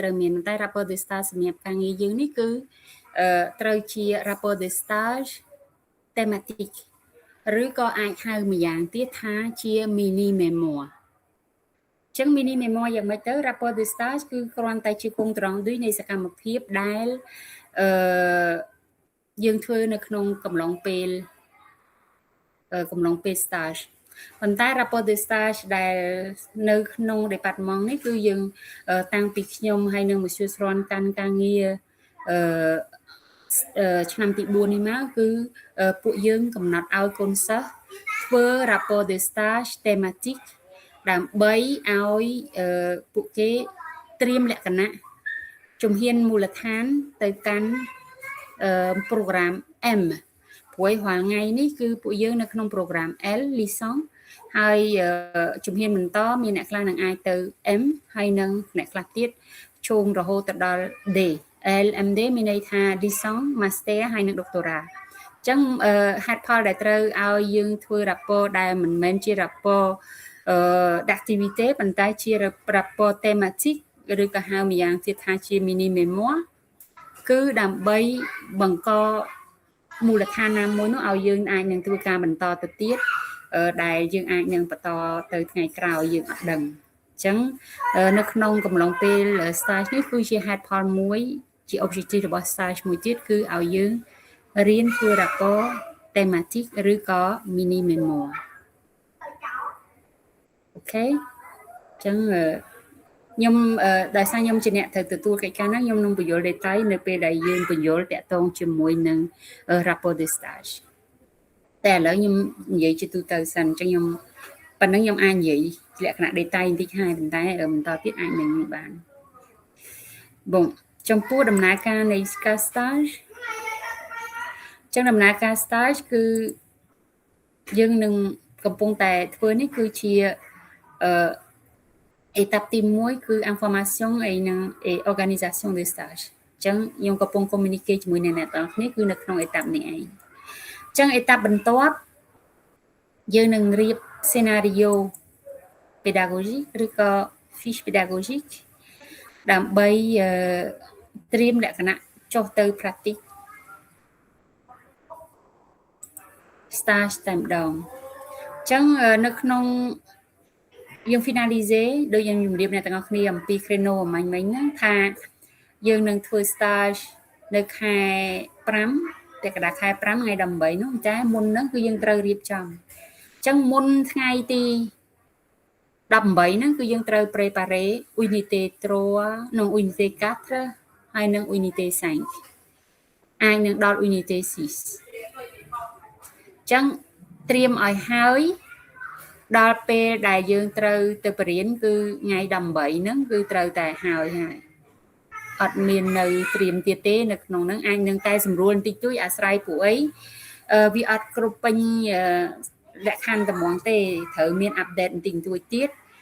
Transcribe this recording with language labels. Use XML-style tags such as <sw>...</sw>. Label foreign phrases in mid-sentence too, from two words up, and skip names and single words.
<km>ត្រូវមានតែ</km> <fr>rapport de stage</fr> <km>សម្រាប់ការងារយើងនេះគឺត្រូវជា</km> <fr>rapport de stage thématique</fr> <km>ឬក៏អាចហៅម្យ៉ាងទៀតថាជា</km> <fr>mini memoir</fr> <km>អញ្ចឹង</km> <fr>mini memoir</fr> <km>យ៉ាងម៉េចទៅ</km> <fr>rapport de stage</fr> <km>គឺគ្រាន់តែជាគង់ត្រង់ដូចនៃសកម្មភាពដែលយើងធ្វើនៅក្នុងកំឡុង ពេល stage ប៉ុន្តែ</km> <fr>rapport de stage</fr> <km>ដែលនៅក្នុង department នេះគឺយើងតាំងពីខ្ញុំហើយនឹងmonsieurស្រាន់កាន់ការងារ ឆ្នាំទី4នេះមកគឺពួកយើងកំណត់ឲ្យកូនសិស្សធ្វើ</km> <fr>rapport de stage thématique</fr> <km>ដើម្បីឲ្យពួកគេត្រៀមលក្ខណៈជំហានមូលដ្ឋានទៅកាន់ program M ព្រោះរាល់ថ្ងៃនេះគឺពួក យើងនៅក្នុង program L licence ហើយជំហានបន្តមានអ្នកខ្លះនឹងអាចទៅ M ហើយនឹងអ្នកខ្លះទៀតឈោងរហូតទៅដល់ D LMD មានន័យថា licence master ហើយនឹង doctorat អញ្ចឹងហេតុផលដែលត្រូវឲ្យយើងធ្វើ rapport ដែលមិនមែនជា</km> <fr>rapport d'activité</fr> <km>ប៉ុន្តែជា</km> <fr>rapport thématique</fr> <km>ឬក៏ហៅម្យ៉ាងទៀតថាជា</km> <fr>mini memoir</fr> <km>គឺដើម្បីបង្កមូលដ្ឋានណាមួយនោះឲ្យយើងអាចនឹងធ្វើការបន្តទៅទៀតដែលយើងអាចនឹងបន្តទៅថ្ងៃក្រោយយើងអត់ដឹងអញ្ចឹងនៅក្នុងកំឡុងពេល stage នេះគឺជាហេតុផលមួយជា objective របស់ stage មួយទៀតគឺឲ្យយើងរៀនធ្វើ</km> <fr>rapport thématique</fr> <km>ឬក៏</km> <fr>mini memoir</fr> <km>អូខេអញ្ចឹងខ្ញុំដោយសារខ្ញុំជាអ្នកត្រូវទទួលកិច្ចការហ្នឹងខ្ញុំនឹងបញ្យល់ detail នៅ ពេលដែលយើងបញ្យល់តាក់ទងជាមួយនឹង</km> <fr>rapport de stage</fr> <km>តែឥឡូវខ្ញុំនិយាយជាទូទៅសិនអញ្ចឹងខ្ញុំប៉ុណ្ណឹងខ្ញុំអាចនិយាយលក្ខណៈ detail បន្តិចហើយប៉ុន្តែបន្តទៀតអាចនឹងបានបងចំពោះដំណើរការនៃ stage អញ្ចឹងដំណើរការ stage គឺយើងនឹងកំពុងតែធ្វើនេះគឺជា étape ទី1គឺ</km> <fr>information et organisation de stage</fr> <km>អញ្ចឹងខ្ញុំកំពុង communicate ជាមួយអ្នកទាំងអស់គ្នាគឺនៅក្នុង étape នេះឯងអញ្ចឹង étape បន្ទាប់យើងនឹងរៀប</km> <fr>scénario pédagogique</fr> <km>ឬក៏</km> <fr>fiche pédagogique</fr> <km>ដើម្បីត្រៀមលក្ខណៈចុះទៅ practice stage តែម្ដងអញ្ចឹងនៅក្នុងយើង finalize ដូចយើងជម្រាបអ្នកទាំងអស់គ្នាអំពី Creno អំញ្ញមិញហ្នឹងថាយើងនឹងធ្វើ stage នៅខែ5តែកណ្ដាលខែ5ថ្ងៃ18នោះតែមុនហ្នឹងគឺយើងត្រូវរៀបចំអញ្ចឹងមុនថ្ងៃ ទី18ហ្នឹងគឺយើងត្រូវ</km> <fr>préparer unité 3</fr> <km>និង unité 4ហើយនិង unité 5 អាចនឹងដល់ unité 6អញ្ចឹងត្រៀមឲ្យហើយដល់ពេលដែលយើងត្រូវទៅបរៀនគឺថ្ងៃ18ហ្នឹងគឺត្រូវតែហើយអត់មាននៅត្រៀមទៀតទេនៅក្នុងហ្នឹងអាចនឹងតែសម្រួលបន្តិចតួចអាស្រ័យពួកអីវាអត់គ្រប់ពេញលក្ខខណ្ឌត្មងទេត្រូវមានអាប់ដេតបន្តិចបន្តួចទៀត</km>